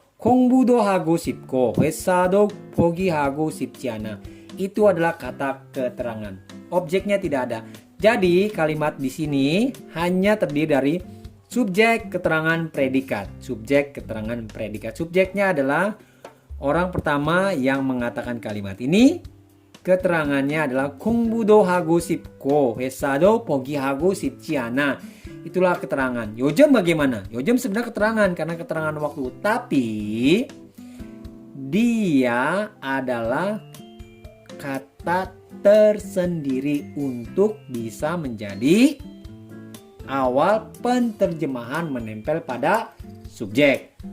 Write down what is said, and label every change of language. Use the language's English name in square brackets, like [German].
[Korean] 공부도 하고 싶고 회사도 포기하고 싶지 않아. [Indonesian] Itu adalah kata keterangan. Objeknya tidak ada. Jadi kalimat di sini hanya terdiri dari subjek, keterangan, predikat. Subjek, keterangan, predikat. Subjeknya adalah orang pertama yang mengatakan kalimat ini. Keterangannya adalah [Korean] 공부도 하고 싶고 회사도 포기하고 싶지 않아. [Indonesian] Itulah keterangan. 요즘 bagaimana? 요즘 sebenarnya keterangan karena keterangan waktu. Tapi dia adalah kata tersendiri untuk bisa menjadi awal penterjemahan menempel pada subjek.